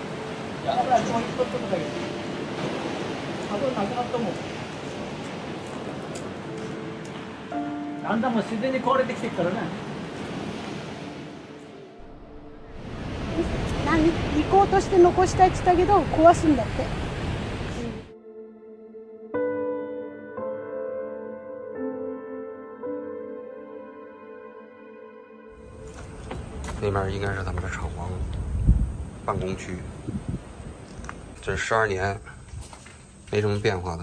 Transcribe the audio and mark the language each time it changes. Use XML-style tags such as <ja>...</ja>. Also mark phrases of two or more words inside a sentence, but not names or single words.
<ja>だからこういう撮ってるだけ。多分なくなったと思う。だんだんもう自然に壊れてきてるからね。行こうとして残したいって言ったけど壊すんだって。</ja> <zh>那边应该是他们的厂房办公区，这是12年没什么变化的。</zh>